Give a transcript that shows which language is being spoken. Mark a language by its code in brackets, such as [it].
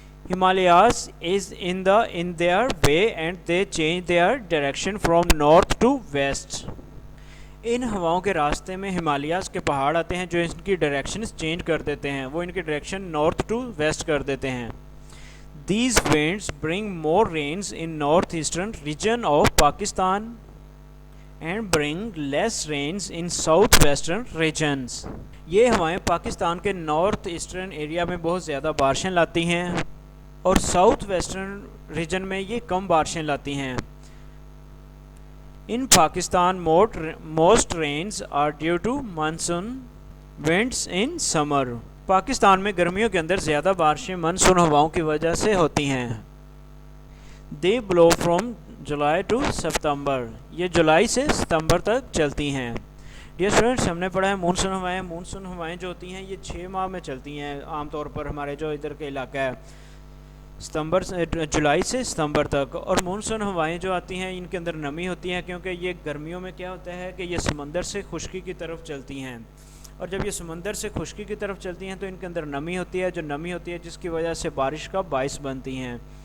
[en] Himalayas is in their way and they change their direction from north to west. [ur] ان ہواؤں کے راستے میں ہمالیاز کے پہاڑ آتے ہیں جو ان کی ڈائریکشنز چینج کر دیتے ہیں، وہ ان کی ڈائریکشن نارتھ ٹو ویسٹ کر دیتے ہیں. [en] These winds bring more rains in northeastern region of Pakistan and bring less rains in southwestern regions. [ur] یہ ہوائیں پاکستان کے نارتھ ایسٹرن ایریا میں بہت زیادہ بارشیں لاتی ہیں اور ساؤتھ ویسٹرن ریجن میں یہ کم بارشیں لاتی ہیں. [en] In Pakistan, most rains are due to monsoon winds in summer. [ur] Pakistan میں گرمیوں کے اندر زیادہ بارشیں مانسون ہواؤں کی وجہ سے ہوتی ہیں. [en] They blow from July to September. [ur] یہ جولائی سے ستمبر تک چلتی ہیں. ڈیئر اسٹوڈنٹس، ہم نے پڑھا ہے مونسون ہوائیں جو ہوتی ہیں یہ 6 ماہ میں چلتی ہیں عام طور پر ہمارے جو ادھر کے علاقہ ہے جولائی سے ستمبر تک. اور مونسون ہوائیں جو آتی ہیں ان کے اندر نمی ہوتی ہیں کیونکہ یہ گرمیوں میں کیا ہوتا ہے کہ یہ سمندر سے خشکی کی طرف چلتی ہیں اور جب یہ سمندر سے خشکی کی طرف چلتی ہیں تو ان کے اندر نمی ہوتی ہے، جو نمی ہوتی ہے جس کی وجہ سے بارش کا باعث بنتی ہیں.